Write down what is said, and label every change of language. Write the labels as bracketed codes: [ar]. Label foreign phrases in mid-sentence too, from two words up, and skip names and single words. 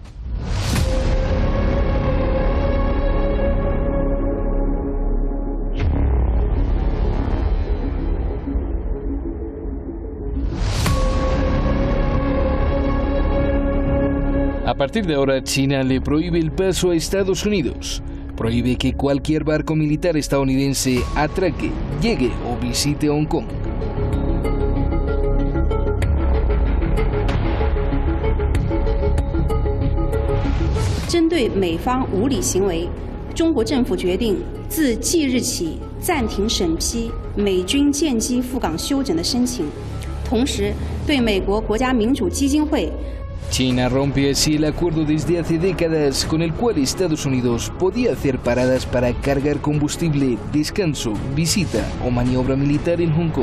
[es] A partir de ahora, China le prohíbe el paso a Estados Unidos. Prohíbe que cualquier barco militar estadounidense atraque, llegue o visite Hong Kong. [zh] 针对美方无理行为，中国政府决定自即日起暂停审批美军舰机赴港休整的申请，同时对美国国家民主基金会。 [es] China rompe así el acuerdo desde hace décadas con el cual Estados Unidos podía hacer paradas para cargar combustible, descanso, visita o maniobra militar en Hong Kong.